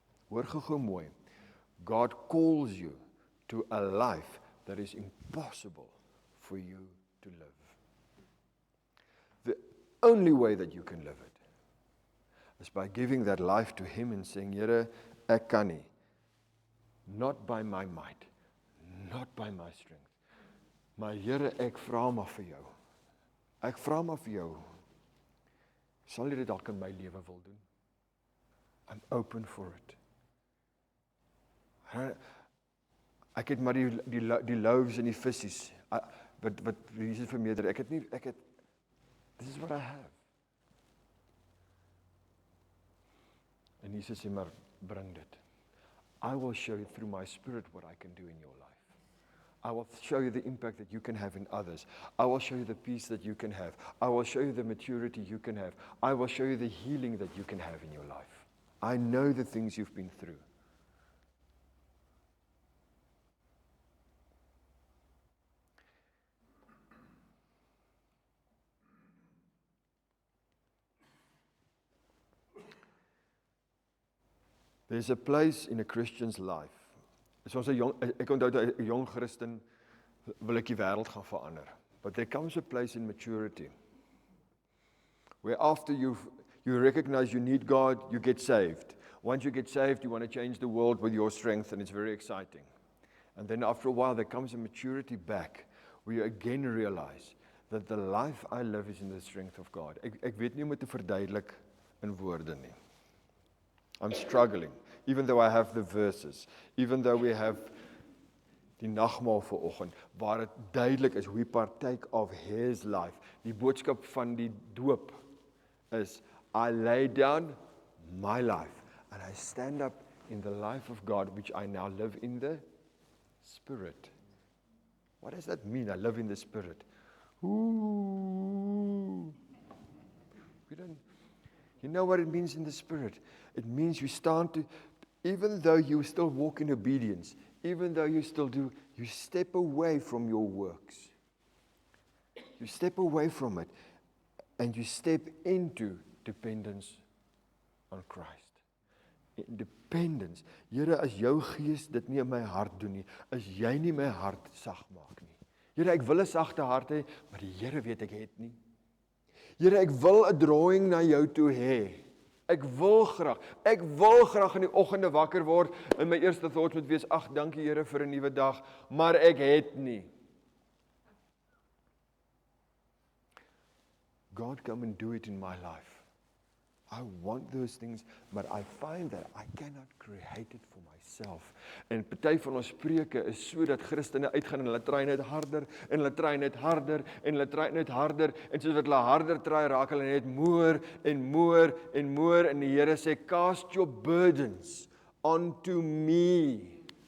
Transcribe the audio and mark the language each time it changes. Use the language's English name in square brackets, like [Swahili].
[Afrikaans] Hoor gou mooi. [English] God calls you to a life that is impossible for you to live. The only way that you can live it is by giving that life to Him and saying, [Afrikaans] Here, ek kan nie. [English] Not by my might, not by my strength. [Afrikaans] Maar Here, ek vra maar vir jou. Ek vra maar vir jou. Sal jy dit dalk in my lewe wil doen? [English] I'm open for it. [Afrikaans] Ek het maar die loaves en die vissies, wat Jesus vermeerder, [English] this is what I have. [Afrikaans] En Jesus sê, maar bring dit. [English] I will show you through my Spirit what I can do in your life. I will show you the impact that you can have in others. I will show you the peace that you can have. I will show you the maturity you can have. I will show you the healing that you can have in your life. I know the things you've been through. There's a place in a Christian's life. [Afrikaans] Soos ek onthou 'n jong Christen wil ek die wêreld gaan verander. [English] But there comes a place in maturity where after you recognize you need God, you get saved. Once you get saved, you want to change the world with your strength, and it's very exciting. And then after a while, there comes a maturity back where you again realize that the life I live is in the strength of God. [Afrikaans] Ek weet nie hoe om dit te verduidelik in woorde nie. [English] I'm struggling, even though I have the verses, even though we have [Afrikaans] die nagmaal vanoggend, waar dit duidelik is, [English] we partake of His life. [Afrikaans] Die boodskap van die doop is, [English] I lay down my life, and I stand up in the life of God, which I now live in the Spirit. What does that mean, I live in the Spirit? Ooh. You know what it means in the Spirit? It means you start to, even though you still walk in obedience, even though you still do, you step away from your works. You step away from it, and you step into dependence on Christ. Dependence. [Afrikaans] Here, as jou gees dit nie in my hart doen nie, as jy nie my hart sag maak nie. Here, ek wil 'n sagte hart hê, maar die Here weet ek het nie. Here, ek wil 'n drawing na jou toe hê. Ek wil graag in die oggende wakker word en my eerste thought moet wees, ag, dankie Here vir 'n nuwe dag, maar ek het nie. [English] God, come and do it in my life. I want those things, but I find that I cannot create it for myself. [Afrikaans] En party van ons preke is so dat Christene uitgaan en hulle try net harder en hulle try net harder en hulle try net harder en soos wat hulle harder try, raak hulle net moer en moer en moer en die Here sê, [English] cast your burdens onto me.